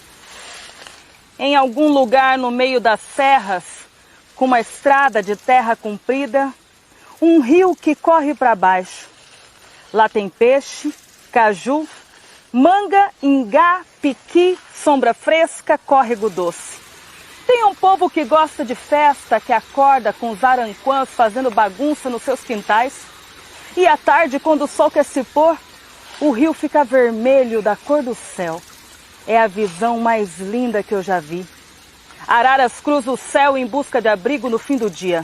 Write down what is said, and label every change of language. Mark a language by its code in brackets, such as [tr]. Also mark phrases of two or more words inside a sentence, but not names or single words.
[pt] Em algum lugar no meio das serras, com uma estrada de terra comprida, um rio que corre para baixo. Lá tem peixe, caju, manga, ingá, piqui, sombra fresca, córrego doce. Tem um povo que gosta de festa, que acorda com os aranquãs fazendo bagunça nos seus quintais. E à tarde, quando o sol quer se pôr, o rio fica vermelho da cor do céu. É a visão mais linda que eu já vi. Araras cruzam o céu em busca de abrigo no fim do dia.